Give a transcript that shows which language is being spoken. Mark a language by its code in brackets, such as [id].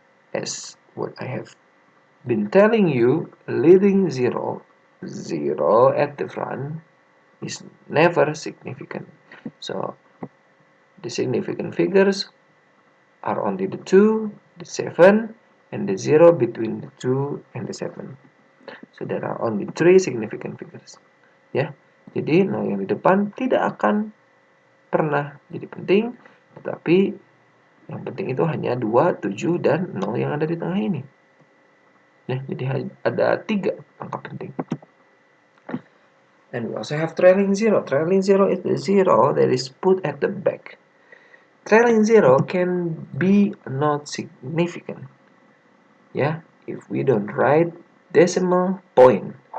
[en] As what I have been telling you, leading 0 at the front is never significant. So the significant figures are only the 2, the 7, and the 0 between the 2 and the 7. So there are only 3 significant figures. [id] Ya, jadi 0 yang di depan tidak akan pernah jadi penting, tetapi yang penting itu hanya 2, 7, dan 0 yang ada di tengah ini. Ya, jadi ada 3 angka penting. [en] And we also have trailing 0. Trailing 0 is the 0 that is put at the back. Trailing 0 can be not significant. Yeah, if we don't write decimal point.